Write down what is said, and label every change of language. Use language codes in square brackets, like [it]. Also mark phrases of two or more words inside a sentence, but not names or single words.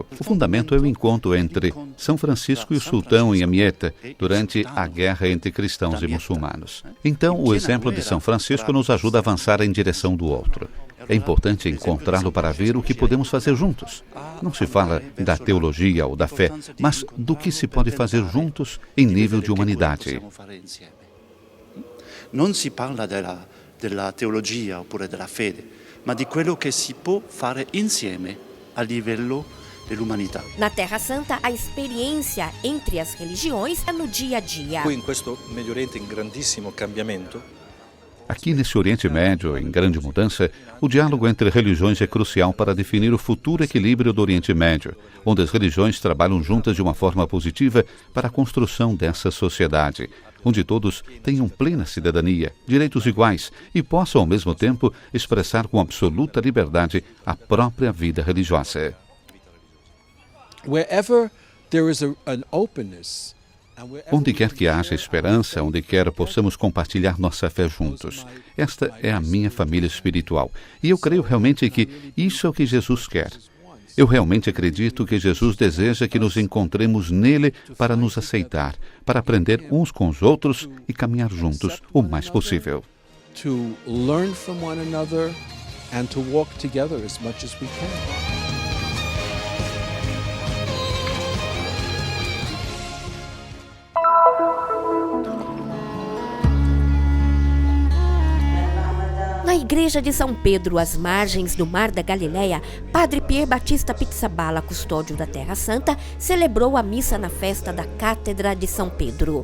[pt] O fundamento é o encontro entre São Francisco e o sultão em Amieta durante a guerra entre cristãos e muçulmanos. Então, o exemplo de São Francisco nos ajuda a avançar em direção do outro. É importante encontrá-lo para ver o que podemos fazer juntos. Não se fala da teologia ou da fé, mas do que se pode fazer juntos em nível de humanidade. [it] Non si parla della teologia oppure della fede, ma di quello che si può fare insieme a livello dell'umanità. [pt] Na Terra Santa, a experiência entre as religiões é no dia a dia. [it] Qui in questo Medio Oriente in grandissimo cambiamento. [pt] Aqui nesse Oriente Médio, em grande mudança, o diálogo entre religiões é crucial para definir o futuro equilíbrio do Oriente Médio, onde as religiões trabalham juntas de uma forma positiva para a construção dessa sociedade, onde todos tenham plena cidadania, direitos iguais e possam, ao mesmo tempo, expressar com absoluta liberdade a própria vida religiosa. [en] Wherever there is an openness, [pt] Onde quer que haja esperança, onde quer possamos compartilhar nossa fé juntos. Esta é a minha família espiritual. E eu creio realmente que isso é o que Jesus quer. Eu realmente acredito que Jesus deseja que nos encontremos nele para nos aceitar, para aprender uns com os outros e caminhar juntos o mais possível. [en] to learn from one another and to walk together as much as we can. [pt] Na igreja de São Pedro, às margens do Mar da Galileia, Padre Pier Batista Pizzaballa, custódio da Terra Santa, celebrou a missa na festa da Cátedra de São Pedro.